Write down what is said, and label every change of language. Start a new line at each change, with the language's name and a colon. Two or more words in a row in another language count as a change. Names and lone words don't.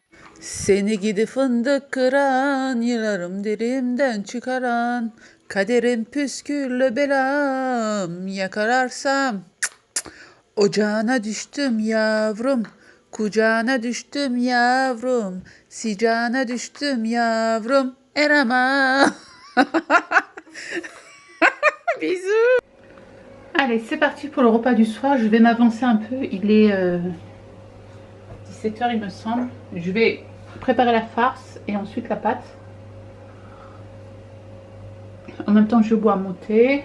Turkish: Seni gidi fındık kıran, yılarım dilimden çıkaran, kaderim püsküllü belam, yakararsam ocağına düştüm yavrum, kucağına düştüm yavrum, sicağına düştüm yavrum, erama.
French: Bisous. Allez, c'est parti pour le repas du soir. Je vais m'avancer un peu. Il est 17 h, il me semble. Je vais préparer la farce et ensuite la pâte. En même temps, je bois mon thé.